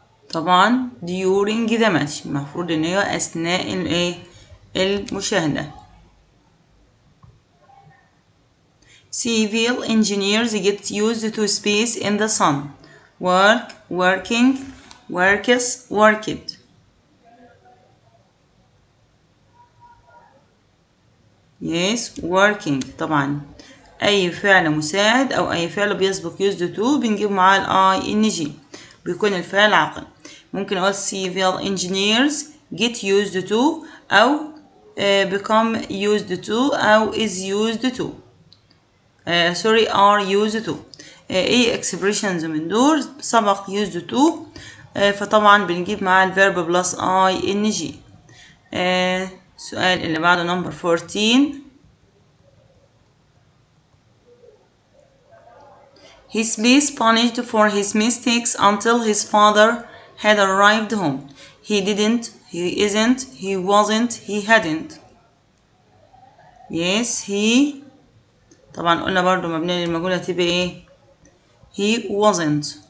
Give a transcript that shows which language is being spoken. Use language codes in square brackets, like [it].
[ar] طبعا [en] during the match [ar] المفروض ان هي اثناء الايه المشاهدة. [en] Civil engineers get used to space in the sun. Work, working, works, worked. Yes, working. [ar] طبعا أي فعل مساعد أو أي فعل بيسبق used to بنجيب معاه ing بيكون الفعل عاقل. ممكن أقول [en] civil engineers get used to [ar] أو [en] become used to [ar] أو [en] is used to. are used to. [ar] ايه expressions من دول سبق used to فطبعا بنجيب معاه الفيرب بلس ing. السؤال اللي بعده [en] number 14. His space punished for his mistakes until his father had arrived home. He didn't, he isn't, he wasn't, he hadn't. Yes, he. [ar] طبعا قلنا برضو مبنية للمجهول هتبقى ايه؟ [en] He wasn't.